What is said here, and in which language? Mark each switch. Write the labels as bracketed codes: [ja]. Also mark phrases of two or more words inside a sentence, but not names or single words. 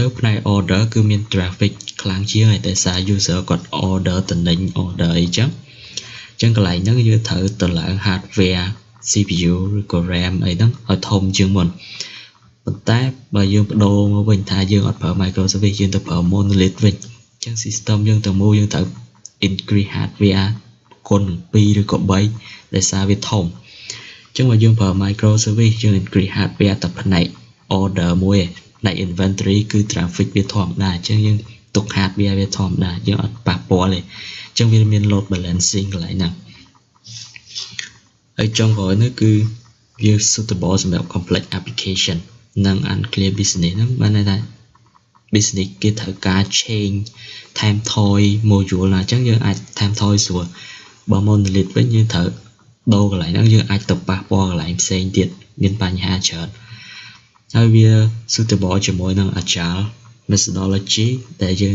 [km] ផ្នែក order គឺមាន traffic ខ្លាំងជាងហើយតែសារ user គាត់ order តំណែង order អីចឹងកន្លែងហ្នឹងយើងត្រូវទៅឡើង [en] hardware CPU [km] ឬ ក៏ RAM អីហ្នឹងឲ្យធំជាងមុនប៉ុន្តែបើយើងបដូរមកវិញថាយើងអត់ប្រើ microservice យើងទៅប្រើ monolith វិញអញ្ចឹង system យើងទាំងមូលយើងត្រូវ [en] increase hardware [km] គុណ2ឬក៏3ដែលសារវាធំអញ្ចឹងបើយើងប្រើ microservice យើង [en] increase hardware [km] តែផ្នែក order មួយឯងផ្នែក inventory គឺ traffic វាធម្មតាអញ្ចឹងយើងទុក hardware វាធម្មតាយើងអត់ប៉ះពាល់ទេអញ្ចឹងវាមាន [en] load balancing [km] កន្លែងហ្នឹង ហើយចុងក្រោយនោះគឺវា suitable សម្រាប់ [en] complex application [km] និង [en] unclear business [km] ហ្នឹងបានន័យថា business គេត្រូវការ change ថែមថយ module ណាអញ្ចឹងយើងអាចថែមថយស្រួលបើ monolith វិញយើងត្រូវដូរកន្លែងហ្នឹងយើងអាចទៅប៉ះពាល់កន្លែងផ្សេងទៀតមានបញ្ហាច្រើនហើយវា suitable ជាមួយនឹង [en] agile methodology [km] ដែលយើង